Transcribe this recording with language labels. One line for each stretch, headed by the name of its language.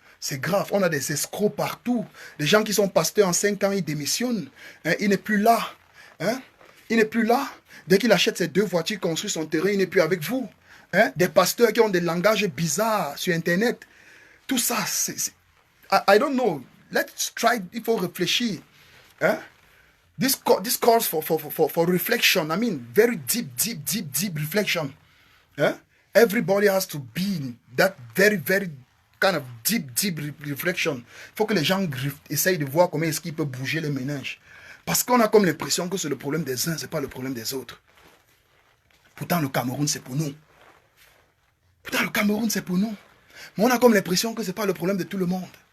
French: C'est grave, on a des escrocs partout. Des gens qui sont pasteurs en 5 ans, ils démissionnent. Hein, il n'est plus là. Hein? Il n'est plus là. Dès qu'il achète ses 2 voitures, construit son terrain, il n'est plus avec vous. Hein? Des pasteurs qui ont des langages bizarres sur Internet. Tout ça, c'est...
English: I don't know. Let's try,
French: il faut réfléchir. Hein?
English: This calls for reflection. I mean, very deep reflection. Hein? Everybody has to be in that very kind of deep reflection.
French: Il faut que les gens essayent de voir comment est-ce qu'ils peuvent bouger les méninges. Parce qu'on a comme l'impression que c'est le problème des uns, ce n'est pas le problème des autres. Pourtant, le Cameroun, c'est pour nous. Pourtant, le Cameroun, c'est pour nous. Mais on a comme l'impression que ce n'est pas le problème de tout le monde.